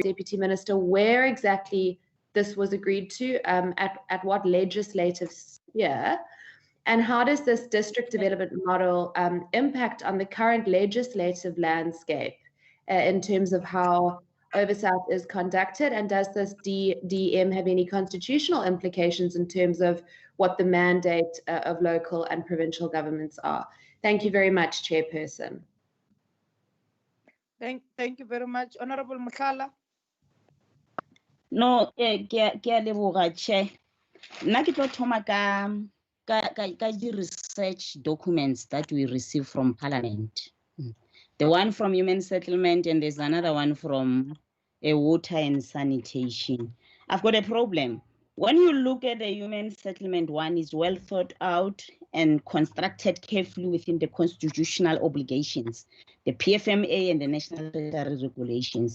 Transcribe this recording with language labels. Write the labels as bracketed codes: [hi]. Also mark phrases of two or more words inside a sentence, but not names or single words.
[en] Deputy Minister, where exactly this was agreed to, at what legislative sphere, and how does this district development model impact on the current legislative landscape in terms of how oversight is conducted, and does this DM have any constitutional implications in terms of what the mandate of local and provincial governments are? Thank you very much, Chairperson. Thank you very much. Honorable Mukhala. No, [tn] ke a leboga Chair. Nna ke tlo thoma ka di-research [en] documents that we receive from Parliament. The one from Human Settlement, and there's another one from Water and Sanitation. I've got a problem. When you look at the Human Settlement one, is well thought out and constructed carefully within the constitutional obligations, the PFMA and the National Statutory Regulations.